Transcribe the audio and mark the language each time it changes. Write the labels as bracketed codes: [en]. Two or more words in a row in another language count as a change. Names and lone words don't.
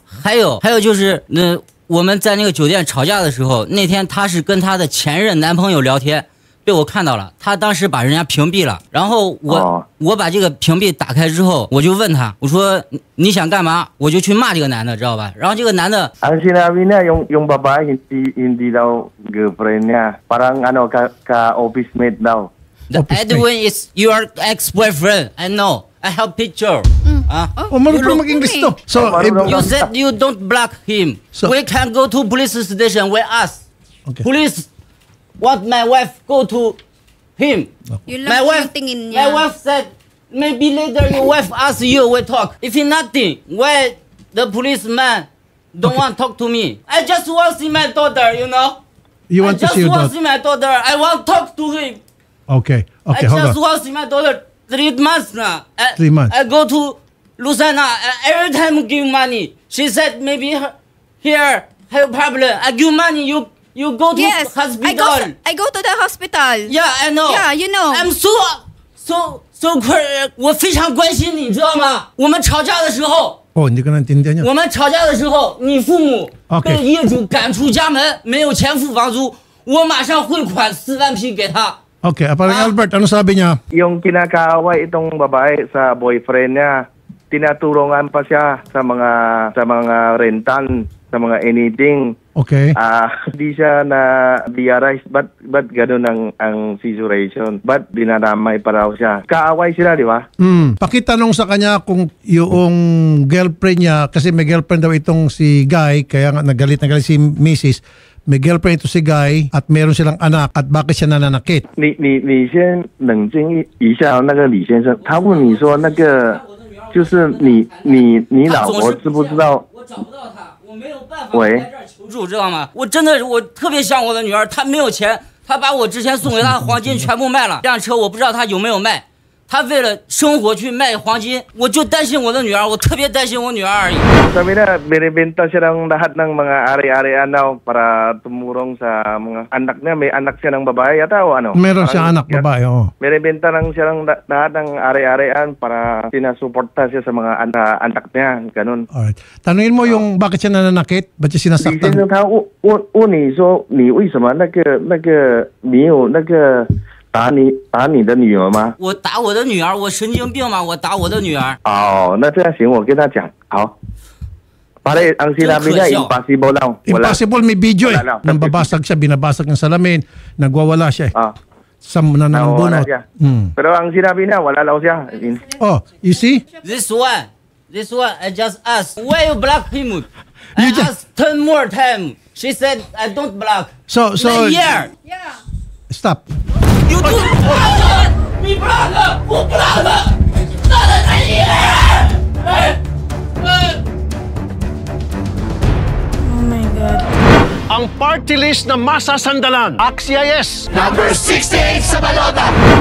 [zh] 还有就是我们在那个酒店吵架的时候，那天她是跟她的前任男朋友聊天，被我看到了，她当时把人家屏蔽了，然后我把这个屏蔽打开之后，我就问她，我说你想干嘛？我就去骂这个男的，知道吧？然后这个男的 [tl] ang sinabi niya yung babae hindi daw girlfriend niya, parang ka office mate daw. [en] The Edwin is your ex-boyfriend. I know. I have picture. [tl] Marunong pa mag-English to. So, [en] You said you don't block him. So- We can go to police station with us. Okay. Police want my wife go to him. [tl] Yun [en] My [tl] lang po [en] wife, [tl] yung tingin [en] my [tl] niya. [en] wife said, maybe later your wife asks you, we talk. If nothing, why the policeman don't want to talk to me? I just want to see my daughter, you know? you want to see your I just want to daughter? see my daughter. I want to talk to him. Okay, I hold just on. want to see my daughter 3 months now. 3 months. I go to Lucena. Every time give money. She said maybe here have problem. I give money. You go to Yes, hospital. I go to the hospital. Yeah, I know. Yeah, you know. I'm so [zh] 我非常关心你，知道吗？我们吵架的时候， [tl] hindi ko naintindihan yan. [zh] 我们吵架的时候，你父母 [en] Okay. [zh] 被业主赶出家门，没有钱付房租，我马上汇款4万匹给他。 [tl] Okay, parang Albert, ano sabi niya? Yung kinakaaway itong babae sa boyfriend niya, tinatulungan pa siya sa mga rentan, sa mga anything. Okay. Hindi siya na diarize. Ba't ganun ang situation? Ba't dinadamay pa raw siya? Kaaway sila, di ba? Pakitanong sa kanya kung yung girlfriend niya, kasi may girlfriend daw itong si Guy, kaya nga nagalit si Mrs. May girlfriend ito si Guy at meron silang anak at bakit siya nananakit? [zh] 你先冷静一下，那个李先生，他问你说那个就是你老婆知不知道？我找不到她，我没有办法来这儿求助，知道吗？我特别想我的女儿，她没有钱，她把我之前送给她的黄金全部卖了，这辆车我不知道她有没有卖， 他为了生活去卖黄金，我就担心我的女儿，我特别担心我女儿而已。 [tl] Sabi na, binibenta siya ng lahat ng mga ari-arian daw para tumurong sa mga anak niya. May anak siya ng babae yata o ano? Meron siya anak babae, oo. Binibenta lang siya ng lahat ng ari-arian para sinasuporta siya sa mga anak niya. Ganun. Alright. Tanungin mo yung bakit siya nananakit? Ba't siya [zh] 李先 [tl] sinasaktan? [zh] 生他问你说，你为什么你有打你的女儿吗？我打我的女儿，我神经病吗？我打我的女儿。哦，那这样行，我跟他讲， [tl] 好。Pare, ang sinabi niya, impossible lang. Wala. Impossible, may video eh. Wala lang. Nang babasag siya, binabasag ng salamin, nagwawala siya eh. Sa nanambunot. Pero ang sinabi niya, wala lang siya. [en] Oh, you see? This one, I just asked, why you block him? I asked 10 more time. She said, I don't block. So, Yeah. stop. You do. [zh] 你 block， 我 block， [en] Oh my God. [tl] Ang party list na masasandalan. Axia yes. Number 68 sa balota.